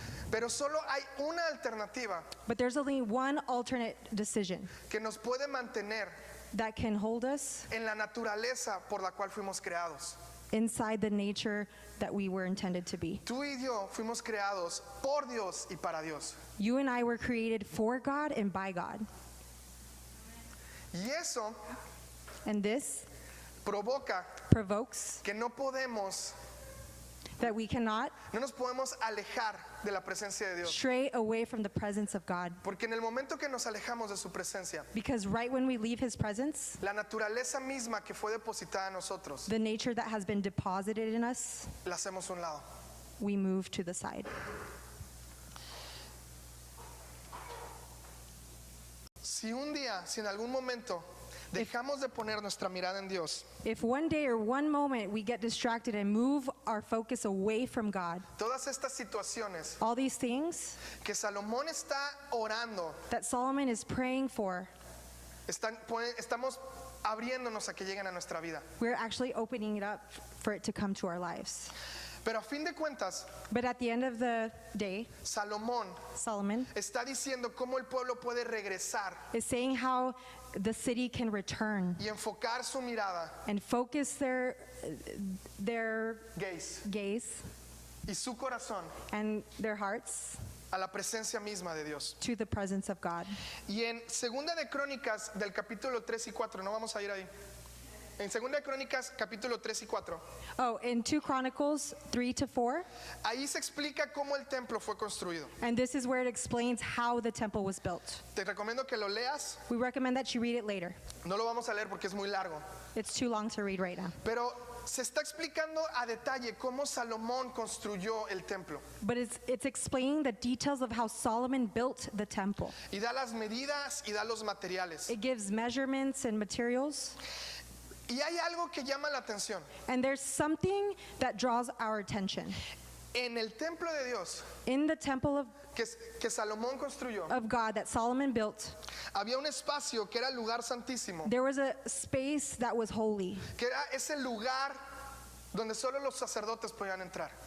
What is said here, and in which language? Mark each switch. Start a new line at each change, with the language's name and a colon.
Spanish: pero solo hay una alternativa
English: but there's only one alternate decision
Spanish: que nos puede mantener
English: that can hold us
Spanish: en la naturaleza por la cual fuimos creados.
English: inside the nature that we were intended to be.
Spanish: Tú y yo fuimos creados por Dios y para Dios.
English: You and I were created for God and by God.
Spanish: Y eso
English: And this
Spanish: provoca
English: provokes
Spanish: que no
English: that we cannot
Spanish: nos podemos alejar de la presencia de Dios.
English: stray away from the presence of God.
Spanish: Porque en el momento que nos alejamos de su presencia,
English: Because right when we leave His presence,
Spanish: la naturaleza misma que fue depositada en nosotros,
English: the nature that has been deposited in us,
Spanish: la hacemos a un lado.
English: we move to the side.
Spanish: Si un día, si en algún momento dejamos de poner nuestra mirada en Dios,
English: If one day or one moment we get distracted and move our focus away from God,
Spanish: todas estas situaciones
English: all these things
Spanish: que Salomón está orando,
English: that Solomon is praying for,
Spanish: estamos abriéndonos a que lleguen a nuestra vida.
English: we're actually opening it up for it to come to our lives.
Spanish: Pero a fin de cuentas,
English: But at the end of the day,
Spanish: Salomón
English: Solomon
Spanish: está diciendo cómo el pueblo puede regresar
English: is saying how the city can return
Spanish: y enfocar su mirada,
English: and focus their gaze
Spanish: y su corazón
English: and their hearts
Spanish: a la presencia misma de Dios.
English: to the presence of God.
Spanish: Y en Segunda de Crónicas del capítulo 3 y 4, no vamos a ir ahí. En Segunda de Crónicas capítulo 3 y 4,
English: Oh, in 2 Chronicles 3-4,
Spanish: ahí se explica cómo el templo fue construido.
English: and this is where it explains how the temple was built.
Spanish: Te recomiendo que lo leas,
English: We recommend that you read it later.
Spanish: no lo vamos a leer porque es muy largo,
English: It's too long to read right now.
Spanish: pero se está explicando a detalle cómo Salomón construyó el templo
English: But it's explaining the details of how Solomon built the temple.
Spanish: y da las medidas y da los materiales.
English: It gives measurements and materials.
Spanish: Y hay algo que llama la atención.
English: And there's something that draws our attention.
Spanish: En el templo de Dios
English: In the temple
Spanish: que Salomón construyó,
English: of God that Solomon built,
Spanish: había un espacio que era el lugar santísimo,
English: there was a space that was holy,
Spanish: que era ese lugar donde solo los sacerdotes podían entrar.